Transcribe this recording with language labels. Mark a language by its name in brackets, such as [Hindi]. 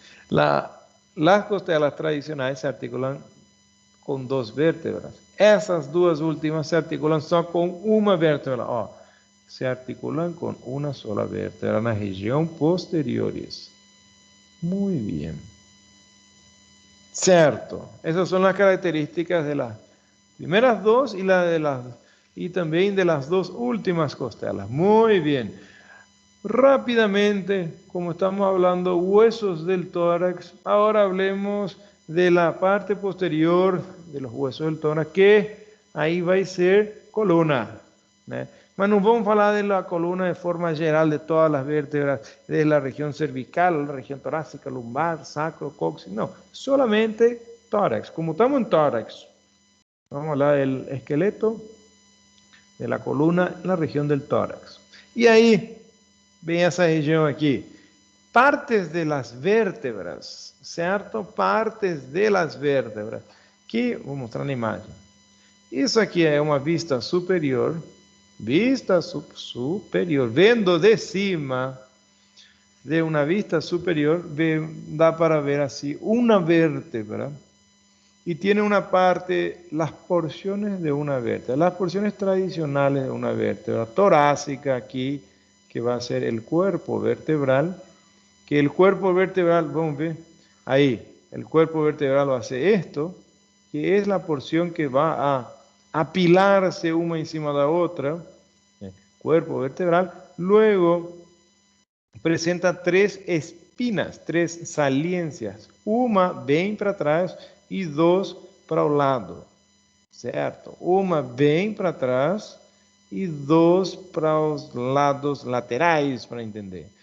[Portuguese] As costelas tradicionais se articulam com duas vértebras. Essas duas últimas se articulam só com uma vértebra. Se articulam com uma sola vértebra na região posteriores. Muito bem. Certo. Essas são as características [Spanish] de las primeras dos y también de las dos últimas costelas. Muy bien. Rápidamente, como estamos hablando huesos del tórax, ahora hablemos de la parte posterior de los huesos del tórax, que ahí va a ser columna, ¿no? Mas no vamos a hablar de la columna de forma general de todas las vértebras, de la región cervical, la región torácica, lumbar, sacro, coxis, no, solamente tórax. Como estamos en tórax, vamos a hablar del esqueleto, de la columna, la región del tórax. Y ahí, ven esa región aquí. Partes de las vértebras, ¿cierto? Partes de las vértebras. [Portuguese] Aqui, vou mostrar na imagem. Isso aqui é uma vista superior. Vista superior. Vendo de cima de uma vista superior, dá para ver assim uma vértebra. [Spanish] Y tiene una parte, las porciones de una vértebra, las porciones tradicionales de una vértebra, torácica aquí, que va a ser el cuerpo vertebral, que el cuerpo vertebral, vamos a ver, ahí, el cuerpo vertebral va a ser esto, que es la porción que va a apilarse una encima de la otra, cuerpo vertebral, luego presenta tres espinas, tres saliencias, [Portuguese] uma bem para trás e duas para o lado, certo? Uma bem para trás e duas para os lados laterais, para entender.